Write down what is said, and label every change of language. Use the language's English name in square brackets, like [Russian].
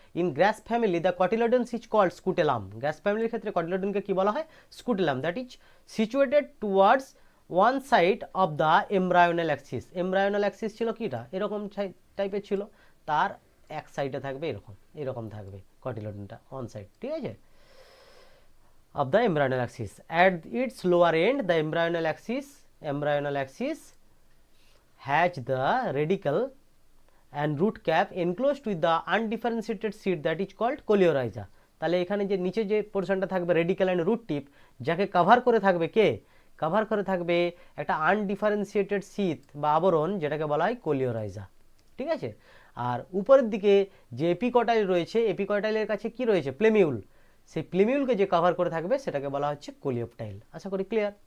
[English] In grass family the cotyledons is called scutellum. [Bangla] গ্রাস ফ্যামিলির ক্ষেত্রে কটিলেডনকে কি বলা হয়, scutellum, [English] That is situated towards one side of the embryonal axis. [Bangla] এমব্রায়োনাল Axis ছিল কিটা, এরকম টাইপের ছিল, তার এক সাইডে থাকবে এরকম, এরকম থাকবে কটিলেডনটা অন সাইড, ঠিক আছে। [English] of the embryonal axis. At its lower end, the embryonal axis has the radicle and root cap enclosed with the undifferentiated seed that is called coleorhiza. [Bangla] তাহলে এখানে যে নিচে যে পোর্শনটা থাকবে রেডিক্যাল অ্যান্ড রুট টিপ, যাকে কভার করে থাকবে কে, কভার করে থাকবে একটা আনডিফারেন্সিয়েটেড শীত বা আবরণ, যেটাকে বলা হয় কোলিওরাইজা। ঠিক আছে। আর উপরের দিকে যে এপিকটাইল রয়েছে, এপিকটাইলের কাছে কি রয়েছে, প্লেমিউল, সেই প্লেমিউলকে যে কভার করে থাকবে সেটাকে বলা হচ্ছে কোলিওপটাইল। আশা করি ক্লিয়ার।